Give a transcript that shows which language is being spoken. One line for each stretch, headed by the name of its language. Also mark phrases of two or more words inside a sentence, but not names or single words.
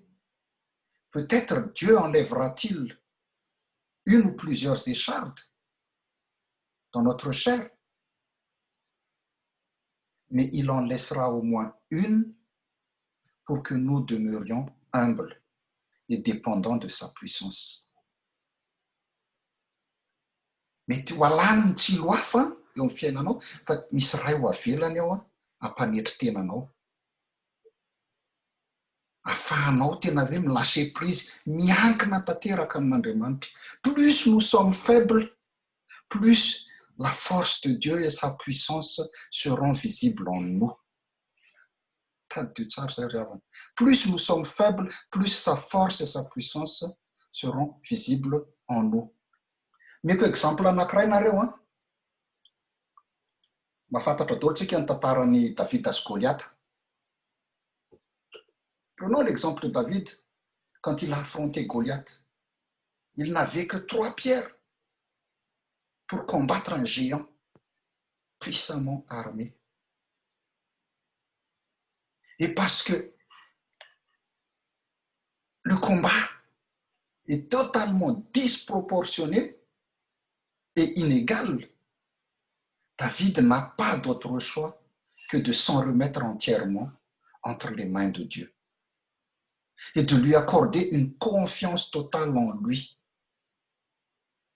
French: Peut-être Dieu enlèvera-t-il une ou plusieurs échardes dans notre chair, mais il en laissera au moins une pour que nous demeurions humbles et dépendants de sa puissance.
Malagasy: Mety ho alany tsilo hafa eo amin'ny fiainanao fa misy ray ho avelany ao hampanetry tenanao. Afahanao tena hoe mi-lâcher prise, miankina tanteraka amin'Andriamanitra.
French: Plus nous sommes faibles, plus la force de Dieu et sa puissance seront visibles en nous. Plus nous sommes faibles, plus sa force et sa puissance seront visibles en nous.
Malagasy: Meko exemple anankiray nareo mahafantatra daholo tsika ny tantaran'ny David sy Goliath.
French: Prenons l'exemple de David quand il a affronté Goliath. Il n'avait que 3 pierres pour combattre un géant puissamment armé. Et parce que le combat est totalement disproportionné et inégal, David n'a pas d'autre choix que de s'en remettre entièrement entre les mains de Dieu et de lui accorder une confiance totale en lui.